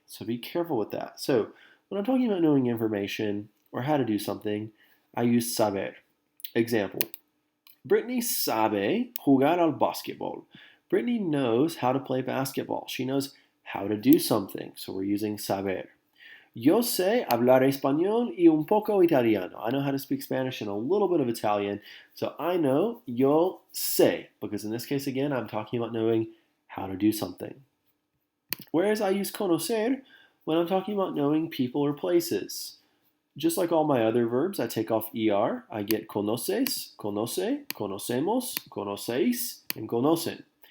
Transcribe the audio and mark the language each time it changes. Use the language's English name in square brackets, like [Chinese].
[English] So be careful with that. So when I'm talking about knowing information or how to do something, I use saber. Example. [Spanish] Brittany sabe jugar al basquetbol. [English] Brittany knows how to play basketball. She knows how to do something. So we're using saber. [Spanish] Yo sé hablar español y un poco italiano. [English] I know how to speak Spanish and a little bit of Italian. So I know [Spanish] yo sé, [English] because in this case, again, I'm talking about knowing how to do something. Whereas I use conocer when I'm talking about knowing people or places. Just like all my other verbs, I take off ER. I get [Spanish] conoces, conoce, conocemos, conocéis, [English] and [Spanish] conocen.